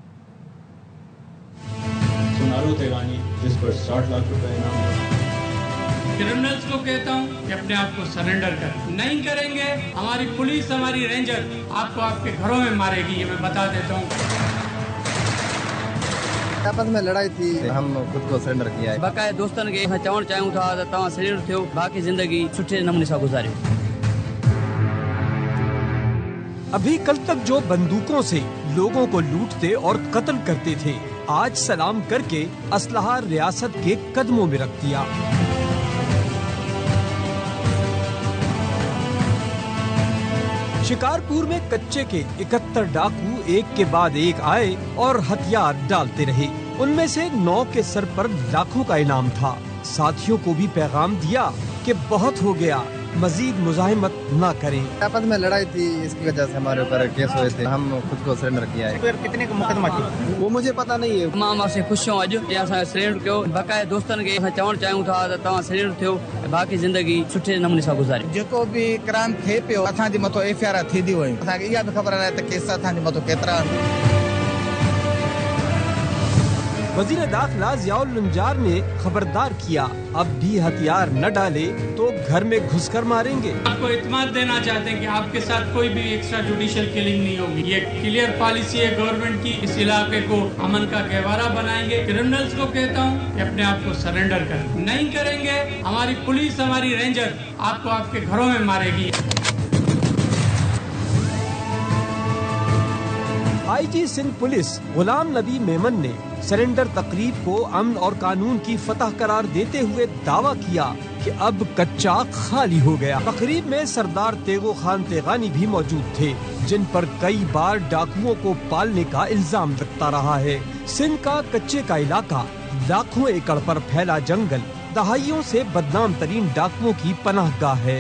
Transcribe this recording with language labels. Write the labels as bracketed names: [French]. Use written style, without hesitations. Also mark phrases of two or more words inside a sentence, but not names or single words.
[Hindi] जिस पर 60 लाख रुपए इनाम। क्रिमिनल्स को कहता हूँ कि अपने आप को सरेंडर कर, नहीं करेंगे हमारी पुलिस, हमारी रेंजर आपको आपके घरों में मारेगी, ये मैं बता देता हूँ। आपस में लड़ाई थी, हम खुद को सरेंडर किया है। [Sindhi] बाकायदा दोस्तन के चवण चाहियूं था त तव्हां सरेंडर थियो, बाकी जिंदगी सुठे नमूने सां गुजारियो। [Hindi] अभी कल तक जो बंदूकों से लोगों को लूटते और कत्ल करते थे, आज सलाम करके असलहा रियासत के कदमों में रख दिया। शिकारपुर में कच्चे के 71 डाकू एक के बाद एक आए और हथियार डालते रहे। उनमें से 9 के सर पर लाखों का इनाम था। साथियों को भी पैगाम दिया कि बहुत हो गया, मजीद मुजाहिमत न करें। आपस में लड़ाई थी, इसकी वजह से हमारे ऊपर केस हुए थे। हम खुद को सरेंडर किया है। कितने का मुकदमा किया वो मुझे पता नहीं है। [Sindhi] मां से खुश हूं अज या सरेंडर कयो। बाकायदा दोस्तन के चवण चाहियूं था त तव्हां सरेंडर थियो, बाकी जिंदगी सुठे नमूने सां गुजारियो। जेको भी क्राइम थे पियो असांजे मथो FIR थींदी हुई। असांखे इहा भी ख़बर आहे त केस असांजे मथो केतिरा। [Hindi] वजीर दाखिला जियाउल नंजार ने खबरदार किया, अब भी हथियार न डाले तो घर में घुसकर मारेंगे। आपको इत्मीनान देना चाहते हैं कि आपके साथ कोई भी [English] extra judicial killing [Hindi] नहीं होगी। ये [English] clear policy [Hindi] है गवर्नमेंट की। इस इलाके को अमन का गहवारा बनाएंगे। क्रिमिनल्स को कहता हूँ कि अपने आप को सरेंडर कर, नहीं करेंगे हमारी पुलिस, हमारी रेंजर आपको आपके घरों में मारेगी। IG सिंध पुलिस गुलाम नबी मेमन ने सरेंडर तकरीब को अमन और कानून की फतह करार देते हुए दावा किया कि अब कच्चा खाली हो गया। तकरीब में सरदार तेगो खान तेगानी भी मौजूद थे, जिन पर कई बार डाकुओं को पालने का इल्जाम लगता रहा है। सिंध का कच्चे का इलाका, लाखों एकड़ पर फैला जंगल, दहाइयों से बदनाम तरीन डाकुओं की पनाहगाह है।